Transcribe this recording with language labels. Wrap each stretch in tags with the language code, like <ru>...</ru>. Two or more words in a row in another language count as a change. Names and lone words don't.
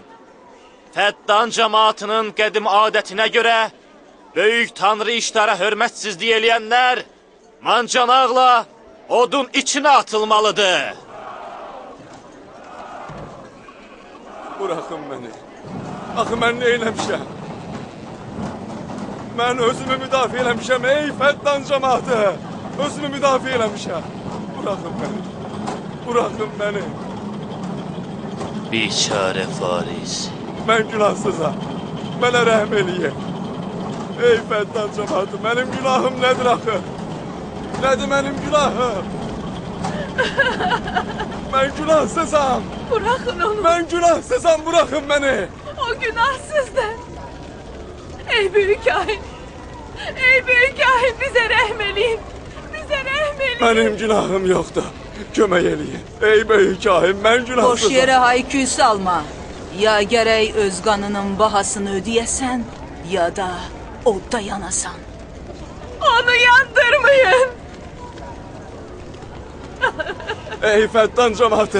<az>Fəttan cəmaatının qədim adətinə görə, böyük tanrı işdara hörmətsizlik eləyənlər, mancanaqla odun içinə atılmalıdır.</az> <tr>Bırakın beni.</tr> <az>Axı mən nə eləmişəm? Mən özümü müdafiə eləmişəm, ey Fəttan cəmaatı. Özümü müdafiə eləmişəm.</az> <tr>Bırakın beni. Bırakın beni.</tr> <az>Biçarə Fariz. Mən günahsızam. Mənə rəhm eləyin. Ey Fəttan cəmaatı, mənim günahım nədir axı? Nədir mənim günahım? Mən günahsızam.</az> <tr>Bırakın onu. Ben günahsızam, bırakın beni. O günahsızdır. Ey büyük kahin. Ey büyük kahin,</tr> <az>bize rəhm eləyin. Bize rəhm eləyin.</az> <tr>Benim günahım yoktu.</tr> <az>Kömək eləyin.</az> <tr>Ey böyük kahin, ben</tr> <az>Boş günahsızam. yerə hayküy salma. Ya gərək öz qanının bahasını ödəyəsən, ya da odda yanasan. Onu yandırmayın. Ey Fəttan cəmaatı!</az>